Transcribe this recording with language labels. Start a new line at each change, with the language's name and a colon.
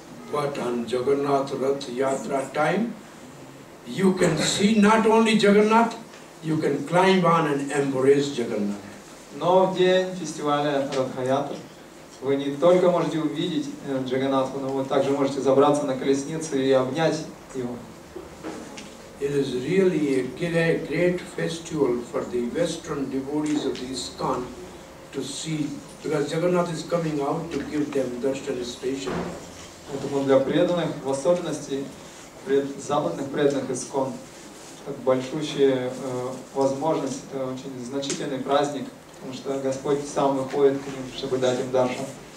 English: But on Jagannath Rath Yatra time, you can see not only Jagannath, you can climb on and embrace Jagannath.
Russian: Но в день фестиваля Радха-ятра вы не только можете увидеть Джаганнатху, но вы также можете забраться на колесницу и обнять его.
English: It is really a great festival for the Western devotees of the ISKCON to see, because Jagannath is coming out to give them darshan special.
Russian: Поэтому для преданных, в особенности западных преданных ISKCON, это большущая возможность, это очень значительный праздник, потому что Господь сам выходит к ним, чтобы дать им даршан.